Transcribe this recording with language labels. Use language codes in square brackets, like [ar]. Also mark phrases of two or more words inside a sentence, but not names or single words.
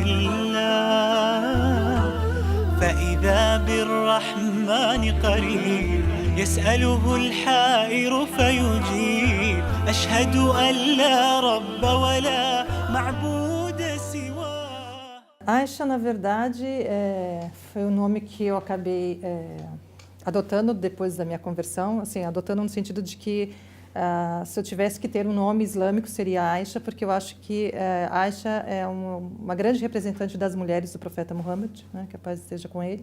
[ar] الله فإذا بالرحمن قريب يسأله الحائر فيجيب أشهد أن لا رب ولا معبود سواه. [pt] Aisha, na verdade, foi o nome que eu acabei adotando depois da minha conversão, assim, adotando no sentido de que se eu tivesse que ter um nome islâmico seria Aisha, porque eu acho que Aisha é uma grande representante das mulheres do profeta Muhammad, né, que a paz esteja com ele.